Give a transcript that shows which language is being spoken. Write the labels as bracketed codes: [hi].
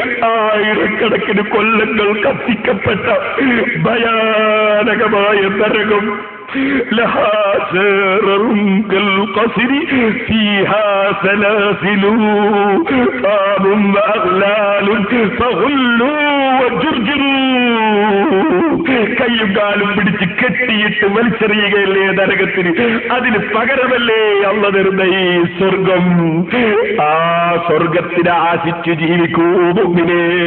[ml] ആയിരക്കണക്കിന് കൊല്ലങ്ങൾ കത്തിക്കപ്പെട്ട ഭയാനകമായ നരകം. [ar] لها سرر كالقصر فيها سلاسل طاب وأغلال فغلوا وجرجروا. [ml] കയ്യും കാലും പിടിച്ച് കെട്ടിയിട്ട് വലിച്ചെറിയുകയല്ലേ നരകത്തിന്. അതിന് പകരമല്ലേ അള്ള തരുന്ന ഈ സ്വർഗം. ആ സ്വർഗത്തിനെ ആശിച്ചു ജീവിക്കൂ മുഅ്മിനേ.